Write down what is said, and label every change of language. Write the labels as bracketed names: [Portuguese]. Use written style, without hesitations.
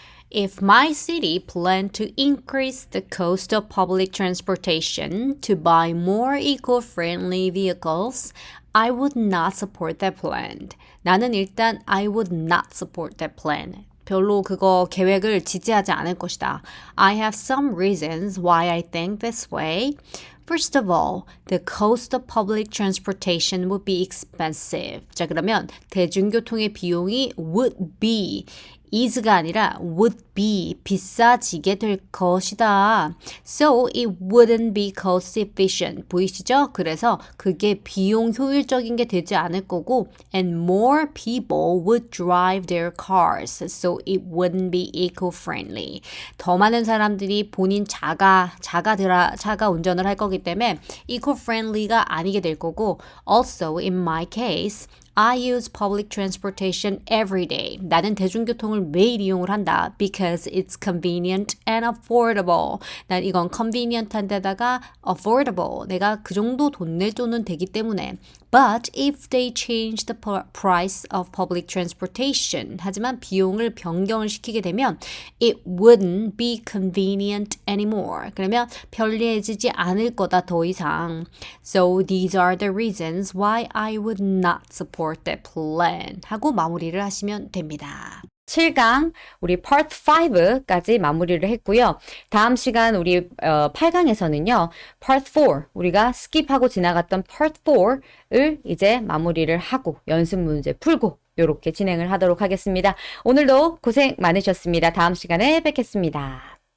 [English] If my city planned to increase the cost of public transportation to buy more eco-friendly vehicles, I would not support that plan. [Korean] 나는 일단 [English] I would not support that plan. [Korean] 별로 그거 계획을 지지하지 않을 것이다. [English] I have some reasons why I think this way. First of all, the cost of public transportation would be expensive. [Korean] 자, 그러면 대중교통의 비용이 [English] would be [Korean] is가 아니라 would be 비싸지게 될 것이다. [English] So it wouldn't be cost efficient. [Korean] 보이시죠? 그래서 그게 비용 효율적인 게 되지 않을 거고 [English] and more people would drive their cars. So it wouldn't be eco-friendly. [Korean] 더 많은 사람들이 본인 자가 운전을 할 거기 때문에 eco-friendly가 아니게 될 거고 [English] also in my case I use public transportation every day. [Korean] 나는 대중교통을 매일 이용을 한다. [English] Because it's convenient and affordable. [Korean] 난 이건 convenient한 데다가 affordable. 내가 그 정도 돈 낼 돈은 되기 때문에. [English] But if they change the price of public transportation. [Korean] 하지만 비용을 변경을 시키게 되면 [English] it wouldn't be convenient anymore. [Korean] 그러면 편리해지지 않을 거다 더 이상. [English] So these are the reasons why I would not support that plan. [Korean] 하고 마무리를 하시면 됩니다. 7강 우리 part 5까지 마무리를 했고요. 다음 시간 우리 8강에서는요. part 4 우리가 스킵하고 지나갔던 part 4을 이제 마무리를 하고 연습 문제 풀고 이렇게 진행을 하도록 하겠습니다. 오늘도 고생 많으셨습니다. 다음 시간에 뵙겠습니다.